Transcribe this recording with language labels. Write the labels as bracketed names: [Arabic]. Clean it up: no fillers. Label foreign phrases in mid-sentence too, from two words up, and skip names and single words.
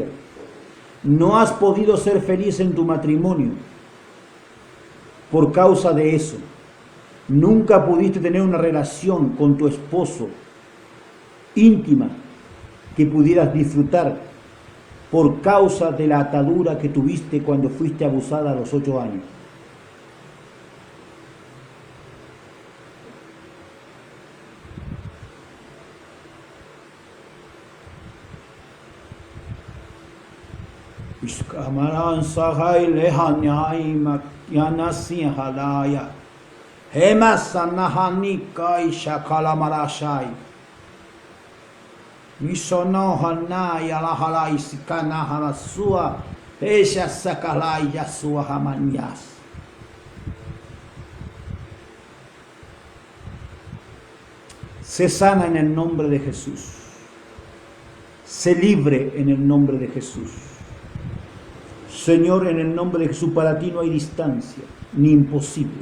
[Spanish] No has podido ser feliz en tu matrimonio por causa de eso. Nunca pudiste tener una relación con tu esposo íntima que pudieras disfrutar por causa de la atadura que tuviste cuando fuiste abusada a los 8 años. Iskamaran sahai lehanyai yanasi halaya hemasanahani kai shakala marashai misono hanaya lahalai sikana harasua esha sakalai yasua hamanyas. Se sana en el nombre de Jesús. Se libre en el nombre de Jesús. Señor, en el nombre de Jesús, para ti no hay distancia ni imposible.